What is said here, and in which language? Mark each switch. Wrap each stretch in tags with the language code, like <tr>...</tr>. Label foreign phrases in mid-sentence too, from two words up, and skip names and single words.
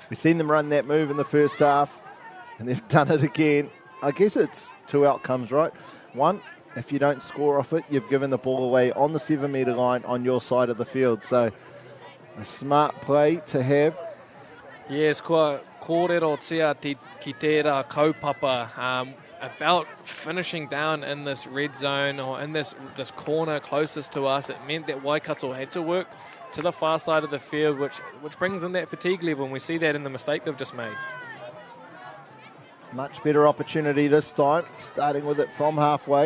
<en>We've seen them run that move in the first half, and they've done it again. I guess it's 2 outcomes, right? One, if you don't score off it, you've given the ball away on the 7-metre line on your side of the field. So a smart play to have. Yes,</en> <mi>kōrero tia ki tērā kaupapa,</mi> <en>about finishing down in this red zone or in this corner closest to us. It meant that Waikato had to work to the far side of the field, which brings in that fatigue level, and we see that in the mistake they've just made. Much better opportunity this time, starting with it from halfway.</en>